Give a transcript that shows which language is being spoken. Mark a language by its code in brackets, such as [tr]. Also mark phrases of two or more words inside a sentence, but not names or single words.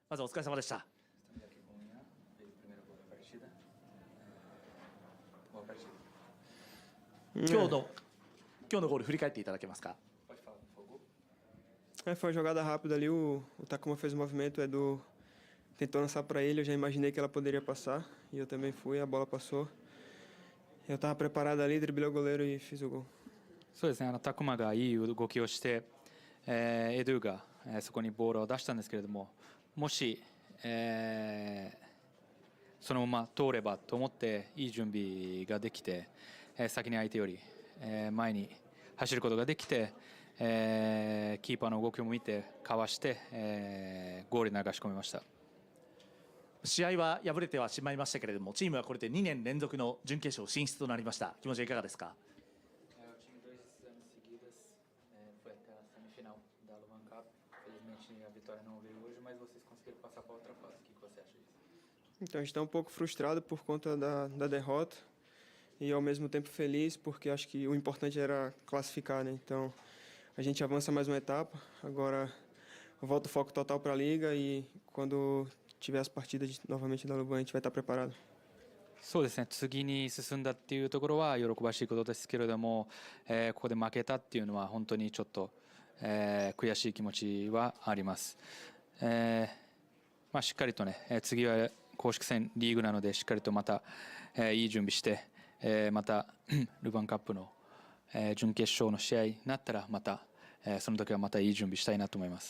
[ja] まずお疲れ様でした。今日のゴール振り返っていただけますか。 [pt] Foi uma jogada rápida ali, o Takuma fez o movimento, tentou lançar para ele, eu já imaginei que ela poderia passar, e eu também fui, a bola passou. Eu estava preparado ali, driblei o goleiro e fiz o gol. [ja] そうですね、タクマがいい動きをして、エドゥがそこにボールを出したんですけれども、もし、そのまま通ればと思っていい準備ができて、先に相手より、前に走ることができて、キーパーの動きを見てかわして、ゴールに流し込みました。試合は敗れてはしまいましたけれども、チームはこれで2年連続の準決勝進出となりました。気持ちはいかがですか。 [pt] Então a gente está pouco frustrado por conta da derrota e ao mesmo tempo feliz porque acho que o importante era classificar, né? Então a gente avança mais uma etapa, agora volta o foco total para a liga e quando tiver as partidas novamente da Luban a gente vai estar preparado. [ja] そうですね、次に進んだっていうところは喜ばしいことですけれども、ここで負けたっていうのは本当にちょっと、悔しい気持ちはあります。しっかりとね、次は公式戦リーグなのでしっかりとまた、いい準備して、またルヴァンカップの、準決勝の試合になったらまた、その時はまたいい準備したいなと思います。